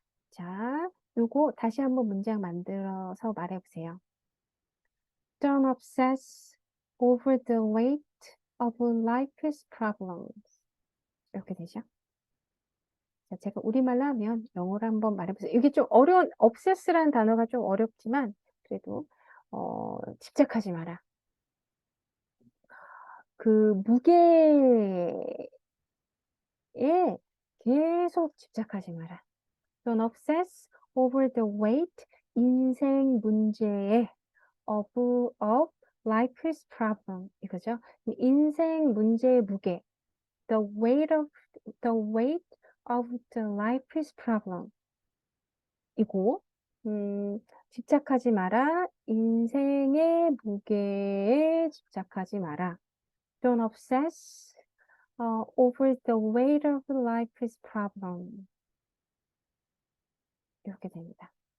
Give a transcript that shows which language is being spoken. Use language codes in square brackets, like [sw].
[ko] 자, 요거 다시 한번 문장 만들어서 말해보세요. [en] Don't obsess over the weight of life's problems. [ko] 이렇게 되죠. 자, 제가 우리말로 하면 영어로 한번 말해보세요. 이게 좀 어려운, obsess라는 단어가 좀 어렵지만, 그래도, 집착하지 마라. 그 무게에 계속 집착하지 마라. [en] Don't obsess over the weight, [ko] 인생 문제에 [en] of life's problem. [ko] 이거죠. 인생 문제의 무게. [en] The weight of the life's problem. [ko] 이고, 집착하지 마라. 인생의 무게에 집착하지 마라. [en] Don't obsess over the weight of life's problem. [ko] 이렇게 됩니다.